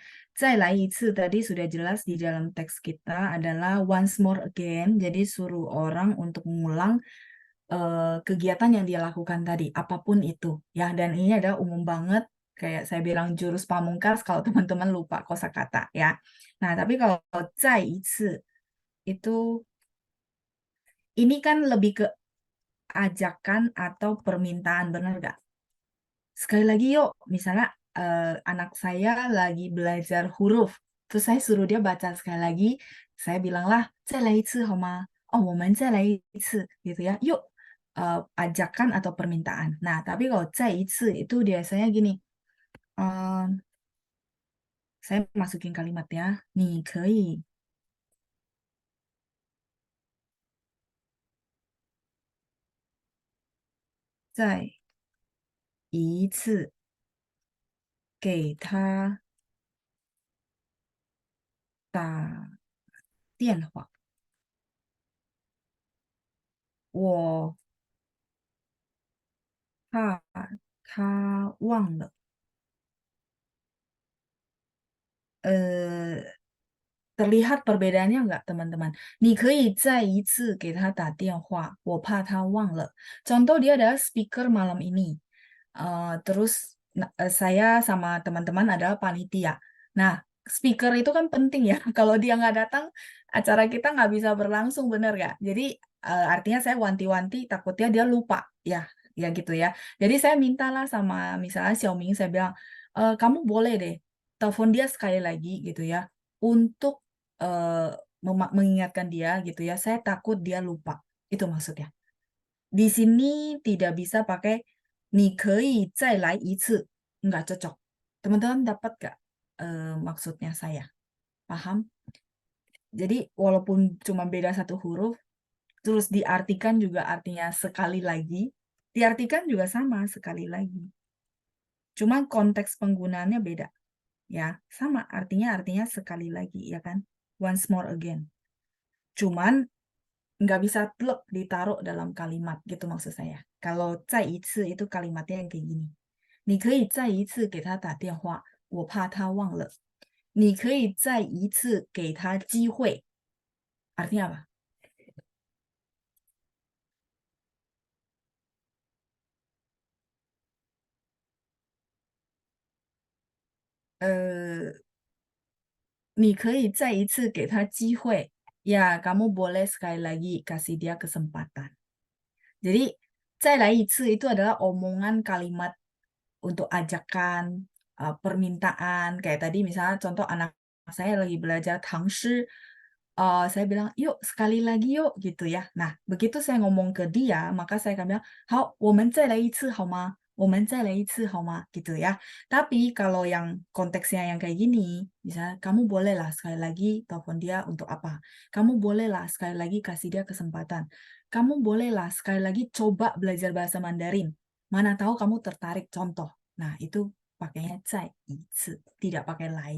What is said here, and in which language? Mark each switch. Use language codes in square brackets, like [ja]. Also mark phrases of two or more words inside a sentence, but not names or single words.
[zh] 再来一次 [id] tadi sudah jelas di dalam teks kita adalah [en] once more again. [id] Jadi suruh orang untuk mengulang kegiatan yang dia lakukan tadi, apapun itu ya. Dan ini adalah umum banget, kayak saya bilang jurus pamungkas kalau teman-teman lupa kosakata ya. Nah, tapi kalau [zh] 再一次 [id] itu ini kan lebih ke ajakan atau permintaan, benar nggak? Sekali lagi yuk, misalnya anak saya lagi belajar huruf, terus saya suruh dia baca sekali lagi, saya bilanglah [zh] 再来一次好吗? Oh, 我们再来一次, [id] gitu ya. Yuk, ajakan atau permintaan. Nah, tapi kalau [zh] 再一次 [id] itu biasanya gini, saya masukin kalimat ya, [zh] 你可以再一次给他打电话。我怕他忘了。 [id] terlihat perbedaannya nggak teman-teman? [zh] 你可以再一次给他打电话，我怕他忘了。 [id] Contoh dia adalah speaker malam ini. Terus saya sama teman-teman adalah panitia. Nah, speaker itu kan penting ya. Kalau dia nggak datang, acara kita nggak bisa berlangsung, bener nggak? Jadi artinya saya wanti-wanti takutnya dia lupa, ya gitu ya. Jadi saya mintalah sama misalnya Xiaoming, saya bilang, kamu boleh deh telepon dia sekali lagi gitu ya, untuk mengingatkan dia gitu ya. Saya takut dia lupa, itu maksudnya. Di sini tidak bisa pakai [zh] 你可以再来一次, [id] nggak cocok. Teman-teman dapat nggak maksudnya saya? Paham? Jadi walaupun cuma beda satu huruf, terus diartikan juga artinya sekali lagi, diartikan juga sama sekali lagi. Cuma konteks penggunaannya beda. Ya, sama artinya sekali lagi, ya kan? [en] Once more again. [id] Cuman nggak bisa plek ditaruh dalam kalimat gitu maksud saya. Kalau [zh] 再一次 [id] itu kalimatnya yang kayak gini. [zh] 你可以再一次给他打电话，我怕他忘了。你可以再一次给他机会。 [id] Artinya apa? [zh] Eh, 你可以再一次给他机会. [id] Ya, kamu boleh sekali lagi kasih dia kesempatan. Jadi, [zh] 再来一次 [id] itu adalah omongan kalimat untuk ajakan, permintaan. Kayak tadi misalnya contoh anak saya lagi belajar tangshi, saya bilang, yuk sekali lagi yuk, gitu ya. Nah, begitu saya ngomong ke dia, maka saya akan bilang, [zh] 好，我们再来一次好吗？我们再来一次好吗？ [id] Gitu ya. Tapi kalau yang konteksnya yang kayak gini, misalnya kamu bolehlah sekali lagi telepon dia untuk apa? Kamu bolehlah sekali lagi kasih dia kesempatan. Kamu bolehlah sekali lagi coba belajar bahasa Mandarin. Mana tahu kamu tertarik, contoh. Nah, itu pakainya [zh] 再一次, [id] tidak pakai 来.